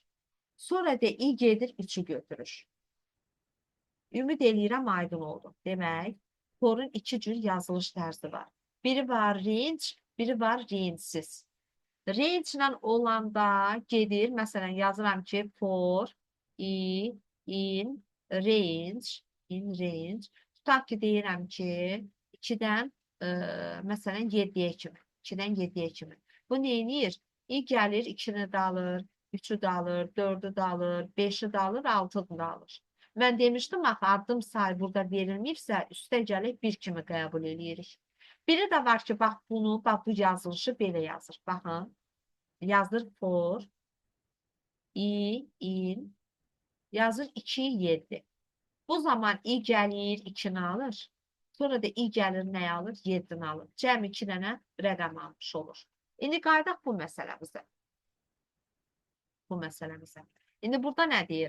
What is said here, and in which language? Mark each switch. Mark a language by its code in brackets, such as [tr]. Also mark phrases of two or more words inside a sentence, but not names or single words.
[az] Sonra da i gedir 3'ü götürür. Ümid eləyirəm aydın oldu. Demək, forun 2 cür yazılış tərzi var. Biri var range, biri var range-siz. Range-lə olanda gedir, məsələn, yazıram ki, [en] for i in range, [az] tutaq ki, deyirəm ki, 2-dən, məsələn, 7-yə kimi, 2-dən 7-yə kimi. Bu neyinir? İ gəlir, 2-ni də alır, 3-ü də alır, 4-ü də alır, 5-i də alır, 6-ı da alır. Mən demişdim, axı, addım sayı burada verilməyibsə, üstə gəlib 1 kimi qəbul edirik. Biri də var ki, bax, bax, bu yazılışı belə yazır. Baxın. Yazır [en] for i in [az] yazır 2 7. Bu zaman i gəlir 2-ni alır. Sonra da i gəlir nə alır? 7-ni alır. Cəm 2 dənə rəqəm almış olur. İndi qaydaq bu məsələmizə. İndi burada nə deyir?